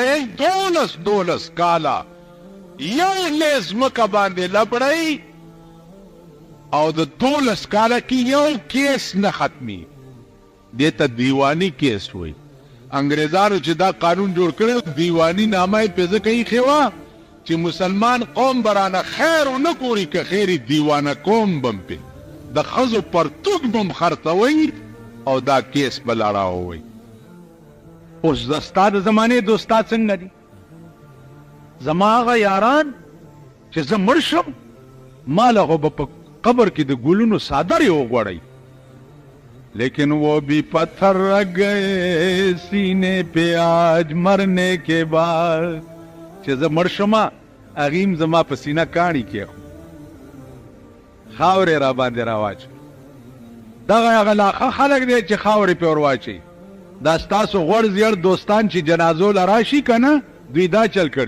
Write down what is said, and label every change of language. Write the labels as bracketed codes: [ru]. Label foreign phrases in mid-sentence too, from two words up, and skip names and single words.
[ps] یې 12 کاله یو لیز ځمکه باندې لبړئ او د 12 کاله کې یو کیس نه ختمي دې ته دیواني کیس وایي انګریزانو چې دا قانون جوړ کړی دیواني نامه یې پې ځکه ایښې وه چې مسلمان قوم به رانه خیر ونه ګوري که خیر یې دیوانه قوم به م پې د ښځو پرتوګ بم خرڅوئ او دا کیس به لړاوئ. اوس د ستا د زمانې دوستا څنګه دي؟ زما هغه یاران چې زه مړ شم ما له خو به په قبر کې د ګلونو څادرې وغوړئ، [ur] لیکن وہ بھی پتھر رکھ گئے سینے پہ آج مرنے کے بعد. [ps] چې زه مړ شمه هغې زما په سینه کاڼي کېښو، خاورې را باندې راواچوي. دغه هغه لا ښه خلک دی چې خاورې پې ور واچوي. دا ستاسو غوړ زیړ دوستان چې جنازو له راشي که نه، دوی دا چل کړي.